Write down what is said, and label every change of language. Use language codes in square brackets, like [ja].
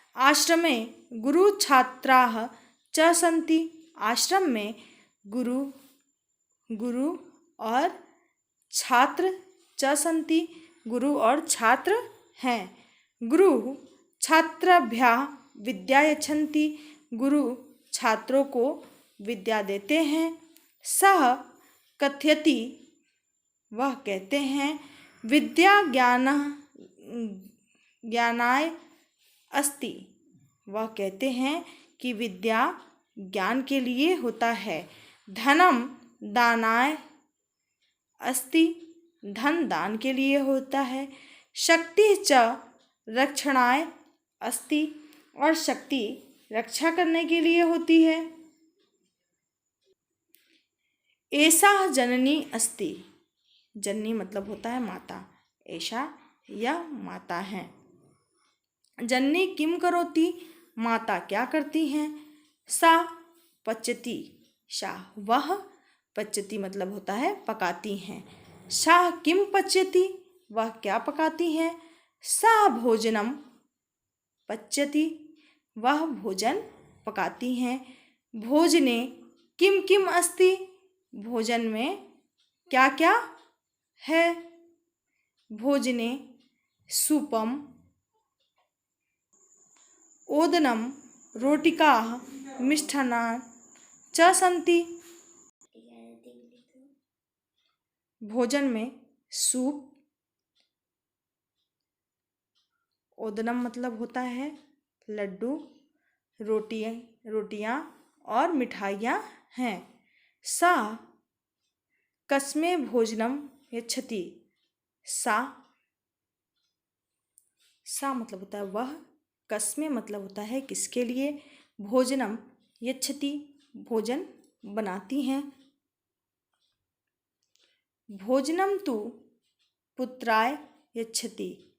[sa] आश्रमे गुरु छात्राः च सन्ति। [hi] आश्रम में गुरु और छात्र [sa] च सन्ति। [hi] गुरु और छात्र हैं। [sa] गुरु छात्राभ्यः विद्या यच्छन्ति। [hi] गुरु छात्रों को विद्या देते हैं। [sa] सः कथयति, [hi] वह कहते हैं, [sa] विद्या ज्ञानाय अस्ति। [hi] वह कहते हैं कि विद्या ज्ञान के लिए होता है। [sa] धनम दानाय अस्ति। [hi] धन दान के लिए होता है। [sa] शक्ति च रक्षणाय अस्ति। [hi] और शक्ति रक्षा करने के लिए होती है। [sa] एषा जननी अस्ति। [hi] जननी मतलब होता है माता। ऐशा यह माता है। [sa] जननी किम करोति, [hi] माता क्या करती हैं। [sa] सा पच्यति, [hi] सा वह, पच्यति मतलब होता है पकाती हैं। [sa] सा किम पच्यति, [hi] वह क्या पकाती हैं। [sa] सा भोजनम पच्यति, [hi] वह भोजन पकाती हैं। [sa] भोजने किम किम अस्ति, [hi] भोजन में क्या क्या है। [sa] भोजने सूपम ओदनम रोटिकाः मिष्टान्नानि च सन्ति। [hi] भोजन में सूप, ओदनम मतलब होता है लड्डू, रोटियां और मिठाइयाँ हैं। [sa] सा कस्मै भोजनम यच्छति। [hi] सा मतलब होता है वह, कस्मै मतलब होता है किसके लिए, भोजनम यच्छति भोजन बनाती हैं। [sa] भोजनम तु पुत्राय यच्छति।